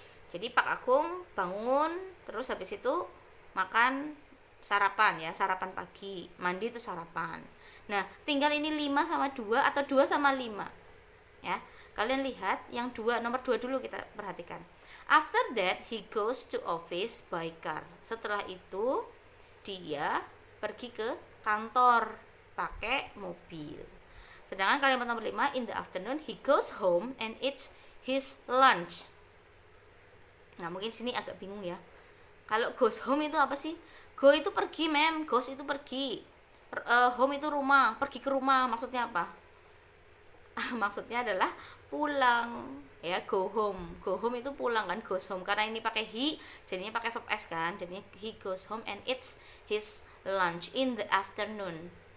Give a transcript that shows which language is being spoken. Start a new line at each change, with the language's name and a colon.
Indonesian: Jadi Pak Agung bangun, terus habis itu makan sarapan ya, sarapan pagi, mandi itu sarapan. Nah, tinggal ini 5 sama 2 atau 2 sama 5. Ya. Kalian lihat yang nomor 2 dulu kita perhatikan.
English: After that, he goes to office by car.
Indonesian: Setelah itu dia pergi ke kantor pakai mobil. Sedangkan kalimat nomor 5,
English: in the afternoon he goes home and eats his lunch.
Indonesian: Nah, mungkin sini agak bingung ya. Kalau goes home itu apa sih? Go itu pergi, goes itu pergi. Home itu rumah, pergi ke rumah. Maksudnya apa? Maksudnya adalah pulang ya, go home. Go home itu pulang kan, goes home. Karena ini pakai he, jadinya pakai verb s kan.
English: Jadinya he goes home and eats his lunch in the afternoon.